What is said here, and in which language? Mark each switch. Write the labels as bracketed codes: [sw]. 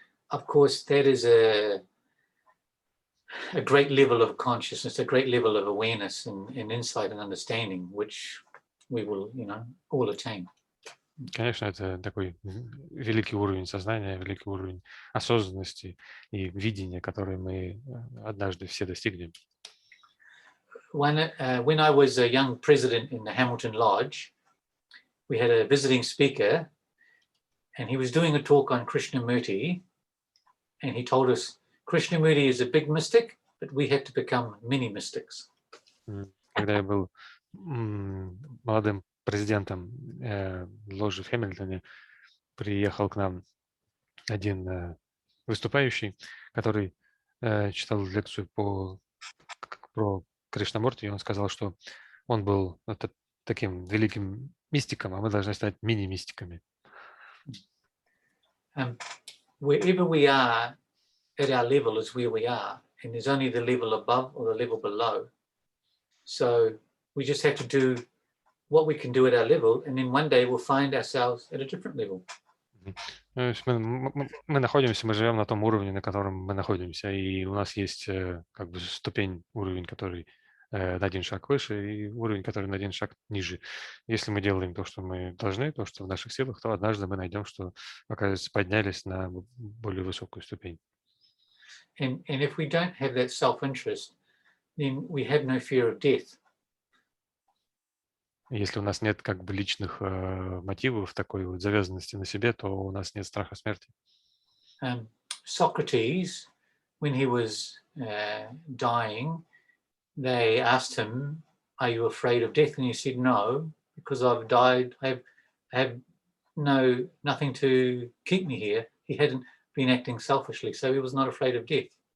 [en] Of course, that is a great level of consciousness, a great level of awareness and insight and understanding, which we will, all attain. [ru] Конечно, это такой великий уровень сознания, великий уровень осознанности и видения, который мы однажды все достигнем. [en] When I was a young president in the Hamilton Lodge, we had a visiting speaker, and he was doing a talk on Krishnamurti, and he told us Krishnamurti is a big mystic, but we have to become mini mystics. [ru] Когда я был молодым президентом ложи в Хэмилтоне, приехал к нам один выступающий, который читал лекцию про Кришнамурти, и он сказал, что он был таким великим мистиком, а мы должны стать мини-мистиками. [en] Wherever we are at our level is where we are, and there's only the level above or the level below. So we just have to do what we can do at our level, and then one day we'll find ourselves at a different level. [ru] То есть мы находимся, мы живем на том уровне, на котором мы находимся, и у нас есть как бы ступень, уровень, который на один шаг выше, и уровень, который на один шаг ниже. Если мы делаем то, что мы должны, то, что в наших силах, то однажды мы найдем, что, оказывается, поднялись на более высокую ступень. [en] And if we don't have that self-interest, then we have no fear of death. [ru] Если у нас нет как бы личных мотивов, такой вот завязанности на себе, то у нас нет страха смерти. [en] Socrates, when he was dying, they asked him, "Are you afraid of death?" And he said, "No, because I've died. I have nothing to keep me here." He hadn't been acting selfishly, so he was not afraid of death.